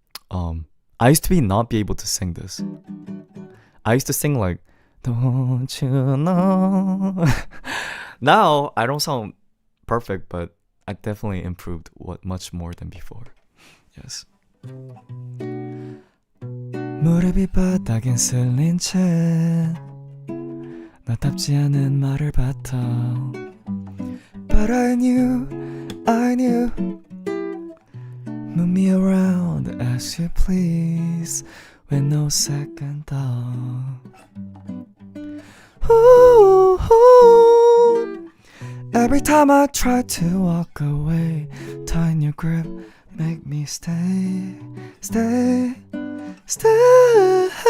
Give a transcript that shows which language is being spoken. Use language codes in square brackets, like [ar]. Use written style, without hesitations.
[en] I used to not be able to sing this. I used to sing like, don't you know? Now, I don't sound perfect, but I definitely improved much more than before. Yes. [ko] 무릎이 바닥에 쓸린 채 나답지 않은 말을 뱉어. [en] But I knew Move me around as you please with no second thought. Ooh, ooh. Every time I try to walk away, tighten your grip, make me stay, stay, stay.